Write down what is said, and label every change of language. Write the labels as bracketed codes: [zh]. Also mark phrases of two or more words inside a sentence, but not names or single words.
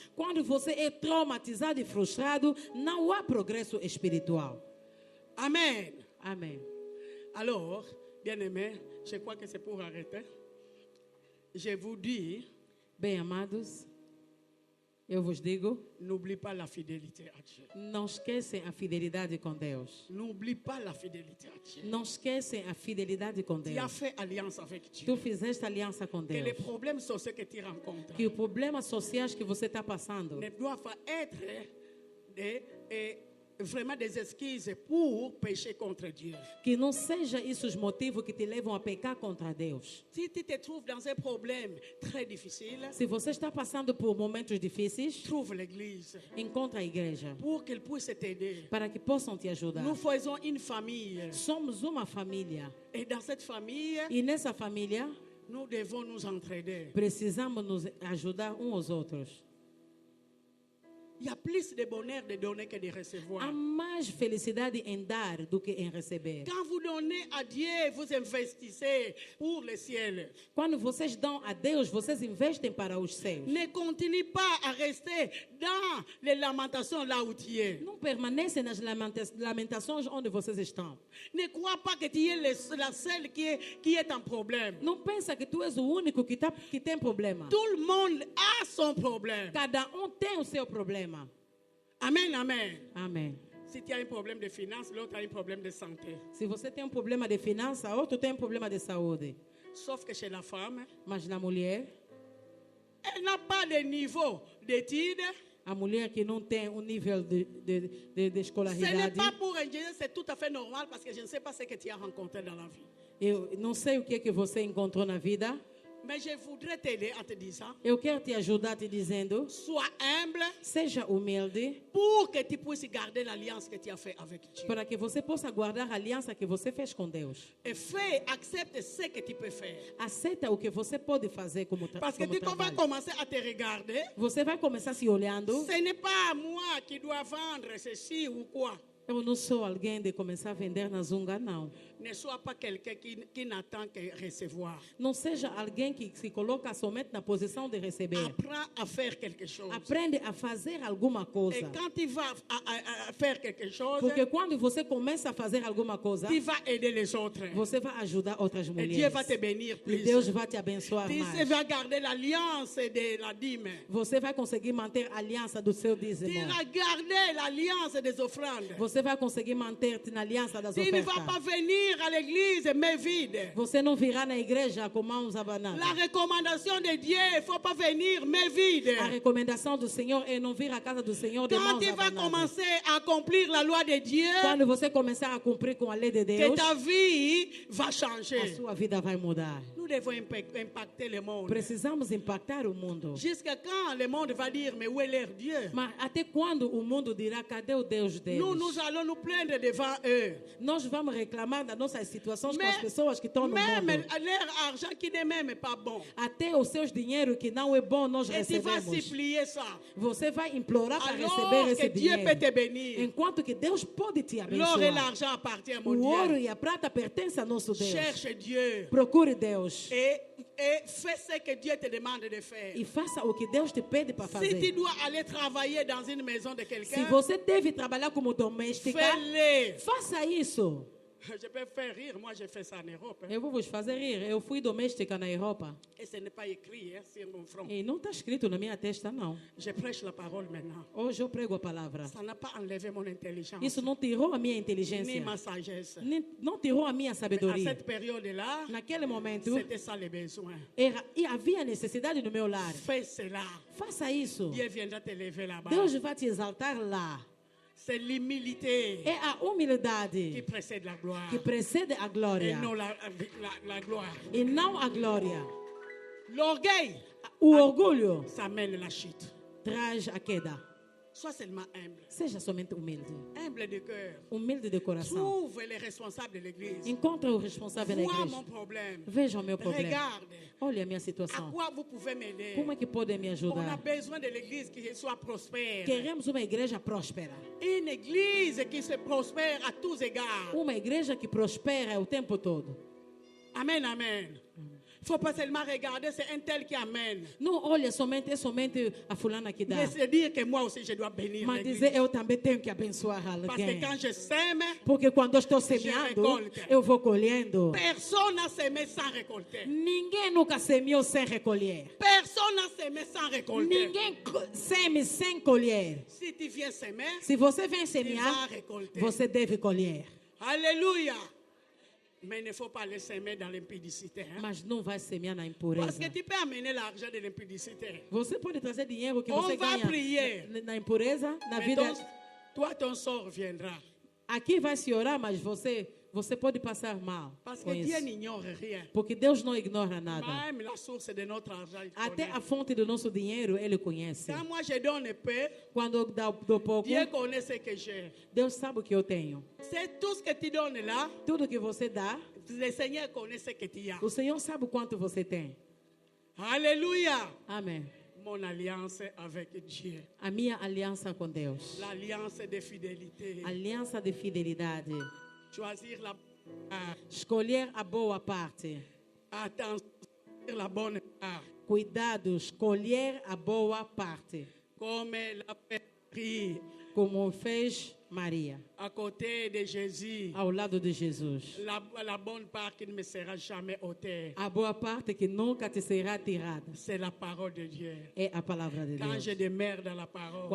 [pt] Quando você é traumatizado e frustrado, não há progresso espiritual. Amen. Amém. [fr] Alors, bien-aimés, je crois que c'est pour arrêter. Je vous dis, [pt] Bem, amados, eu vos digo, [fr] n'oublie pas la fidélité à Dieu. [pt] não esquecem a fidelidade com Deus. [fr] N'oublie pas la fidélité à Dieu. [pt] Não esquecem a fidelidade com [fr] Tu as [pt] Deus. [fr] fait alliance avec Dieu. Tu [pt] fizeste aliança com [fr] Que les [pt] Deus. [fr] problèmes sociaux que tu rencontres [pt] Que os problemas sociais que você está passando [fr] ne doivent pas être vraiment des excuses pour pécher contre Dieu. [pt] que não seja isso os motivos que te levam a pecar contra Deus. [fr] Si tu te trouves dans un problème très difficile, [pt] Se você está passando por momentos difíceis, [fr] trouve l'église [pt] encontre a igreja [fr] pour qu'elle puisse t'aider. [pt] para que possam te ajudar. [fr] Nous faisons une famille. [pt] Somos uma família [fr] Et dans cette famille, [pt] e nessa família [fr] nous devons nous entraider. [pt] precisamos nos ajudar uns aos outros. [fr] Il y a plus de bonheur de donner que de recevoir. [pt] Há mais felicidade em dar do que em receber. [fr] Quand vous donnez à Dieu, vous investissez pour le ciel. [pt] Quando vocês dão a Deus, vocês investem para os céus. [fr] Ne continue pas à rester dans les lamentations là où tu es. [pt] Não permanecem nas lamentações onde vocês estão. [fr] Ne crois pas que tu es la seule qui est en problème. [pt] Não pensa que tu és o único que tem problema. [fr] Tout le monde a son problème. [pt] Cada tem o seu problema. [fr] Amen, amen. [pt] Amém. [fr] Si tu as un problème de finances, l'autre a un problème de santé. [pt] Se você tem problema de finança, outro tem problema de saúde. [fr] Sauf que chez la femme, [pt] Mas na mulher, [fr] elle n'a pas de niveau d'études. [pt] a mulher que não tem um nível de [fr] Ce n'est [pt] escolaridade, [fr] pas pour un Dieu, c'est tout à fait normal parce que je ne sais pas ce que tu as rencontré dans la vie. [pt] eu não sei o que você encontrou na vida. [fr] Mais je voudrais t'aider en te disant, [pt] Eu quero te ajudar te dizendo, [fr] sois humble [pt] seja humilde [fr] pour que tu puisses garder l'alliance que tu as faite avec Dieu. [pt] para que você possa guardar a aliança que você fez com Deus. [fr] Et accepte ce que tu peux faire. [pt] Aceita o que você pode fazer como [fr] Parce que tu vas [pt] trabalho. [fr] commencer à te regarder. [pt] Você vai começar se olhando. [fr] Ce n'est pas moi qui dois vendre ceci ou quoi. [pt] Eu não sou alguém de começar a vender na zunga, não. [fr] Ne sois pas quelqu'un qui n'attend que recevoir. [pt] Não seja alguém que se coloca somente na posição de receber. [fr] Apprends à faire quelque chose. [pt] Aprende a fazer alguma [fr] Et [pt] coisa. [fr] quand tu vas à faire quelque chose, [pt] Porque quando você começa a fazer alguma coisa, [fr] tu vas aider les autres. [pt] você vai ajudar outras [fr] Et [pt] mulheres. [fr] Dieu va te bénir [pt] E [fr] plus. [pt] Deus vai te abençoar [fr] Tu [pt] mais. [fr] vas garder l'alliance de la dîme. [pt] Você vai conseguir manter a aliança do seu [fr] Tu [pt] dízimo. [fr] vas garder l'alliance des offrandes. [pt] Você vai conseguir manter-te na aliança das [fr] Tu ne vas [pt] ofertas. [fr] pas venir à l'église main vide. [pt] Você não virá na igreja com mãos [fr] La [pt] abanadas. [fr] recommandation de Dieu, il ne faut pas venir main vide. [pt] A recomendação do Senhor é não vir à casa do Senhor de [fr] Quand [pt] mãos [fr] tu vas [pt] abanadas. [fr] commencer à accomplir la loi de Dieu, [pt] Quando você começar a cumprir com a lei de [fr] que [pt] Deus, [fr] ta vie va [pt] a [fr] changer. [pt] sua vida vai mudar. [fr] Nous devons impacter le monde. [pt] Precisamos impactar o mundo. [fr] Jusqu'à quand le monde va dire, mais où est leur Dieu? [pt] Mas até quando o mundo dirá, cadê o Deus deles? [fr] Nous allons nous plaindre devant eux. [pt] Nós vamos reclamar das nossas situações com as pessoas que estão no [fr] Même [pt] mundo. [fr] leur argent qui n'est même pas bon. [pt] Até os seus dinheiro que não é bom nós [fr] Et tu vas [pt] recebemos. [fr] supplier ça. [pt] Você vai implorar para [fr] Alors [pt] receber [fr] que [pt] esse [fr] Dieu peut [pt] dinheiro. [fr] te bénir. [pt] Enquanto que Deus pode te [fr] L'or et [pt] abençoar. [fr] l'argent appartiennent à mon [pt] O ouro [fr] Dieu. [pt] e a prata pertencem a nosso Deus. [fr] Cherche Dieu. [pt] Procure Deus. [fr] Et fais ce que Dieu te demande de faire. [pt] E faça o que Deus te pede para [fr] Si tu [pt] fazer. [fr] dois aller travailler dans une maison de [pt] Se [fr] quelqu'un, [pt] você deve trabalhar como doméstica, [fr] fais-le. [pt] faça isso. [fr] Je peux faire rire, moi j'ai fait ça en Europe. [pt] Eu vou vos fazer rir. Eu fui doméstica na Europa. [fr] Et ce n'est pas écrit sur mon front. [pt] E não está escrito na minha testa, não. [fr] Je prêche la parole maintenant. [pt] Hoje eu prego a palavra. [fr] Ça n'a pas enlevé mon intelligence, [pt] Isso não tirou a minha [fr] ni [pt] inteligência. [fr] ma sagesse. [pt] Não tirou a minha [fr] À [pt] sabedoria. [fr] cette période-là, [pt] Naquele momento, [fr] c'était ça les besoins. [pt] e havia necessidade no meu lar. [fr] Fais cela. [pt] Faça isso. [fr] Dieu viendra te lever là-bas. [pt] Deus vai te exaltar lá. [fr] C'est l'humilité [pt] É a humildade [fr] qui précède la gloire. [pt] que precede a [fr] Et [pt] glória. [fr] non la gloire. [pt] E não a glória. [fr] L'orgueil, [pt] O orgulho [fr] ça mène la chute. [pt] traz a queda. [fr] Sois seulement humble. [pt] Seja somente humilde. [fr] Humble de cœur. [pt] Humilde de coração. [fr] Trouve les responsables de l'église. [pt] Encontre o responsável da [fr] Vois [pt] igreja. [fr] mon problème. [pt] Veja o meu problema. [fr] Regarde. [pt] Olha a minha [fr] À [pt] situação. [fr] quoi vous pouvez m'aider? [pt] Como é que podem me [fr] On a [pt] ajudar? [fr] besoin de l'église qui soit prospère. [pt] Queremos uma igreja próspera. [fr] Une église qui se prospère à tous égards. [pt] Uma igreja que prospera o tempo todo. [fr] Amen, amen. Il ne faut pas seulement regarder, c'est un tel qui amène. [pt] Não olha somente, é somente a fulana que dá. [fr] Mais se dire que moi aussi je dois bénir [pt] Mas [fr] l'église. [pt] dizer, eu também tenho que abençoar [fr] Parce que [pt] alguém. [fr] quand je sème, [pt] Porque quando eu estou semeando, [fr] recolto. [pt] eu vou colhendo. [fr] personne n'a semé sans récolter. [pt] Ninguém nunca semeou sem recolher. [fr] Personne n'a semé sans récolter. [pt] Ninguém seme sem colher. [fr] Si tu viens semer, [pt] Se você vem [fr] tu vas [pt] semear, [fr] récolter. [pt] você deve colher. [fr] Alléluia. Mais il ne faut pas les semer dans l'impudicité. Hein? [pt] Mas não vai semear na [fr] Parce [pt] impureza. [fr] que tu peux amener l'argent de l'impudicité. [pt] Você pode trazer dinheiro que [fr] On [pt] você [fr] va [pt] ganha [fr] prier. [pt] na impureza, na [fr] Mais [pt] vida. [fr] toi, ton sort viendra. [pt] Aqui vai se orar, mas você pode passar mal [fr] Parce [pt] com [fr] que Dieu [pt] isso. [fr] n'ignore rien. [pt] Porque Deus não ignora nada. [fr] Même la source de notre argent, il [pt] Até [fr] connaît. [pt] a fonte do nosso dinheiro, Ele conhece. [fr] Quand moi je donne peu, [pt] Quando eu dou pouco, [fr] Dieu connaît ce que j'ai. [pt] Deus sabe o que eu tenho. [fr] C'est tout ce que tu donnes là, [pt] Tudo que você dá, [fr] le Seigneur connaît ce que tu as. [pt] o Senhor sabe o quanto você tem. [fr] Alléluia. [pt] Amém. [fr] mon alliance avec Dieu. [pt] A minha aliança com Deus. [fr] L'alliance de fidélité. [pt] Aliança de fidelidade. [fr] Choisir la [pt] Escolher a boa parte. [fr] attention, choisir la bonne part. [pt] Cuidado, escolher a boa parte. [fr] Comme l'a fait Marie [pt] Como fez Maria, [fr] à côté de Jésus. [pt] ao lado de Jesus. [fr] La bonne part qui ne me sera jamais ôtée. [pt] A boa parte que nunca te será tirada [fr] C'est la parole de Dieu. [pt] é a palavra de [fr] Quand [pt] Deus. [fr] je demeure dans la parole,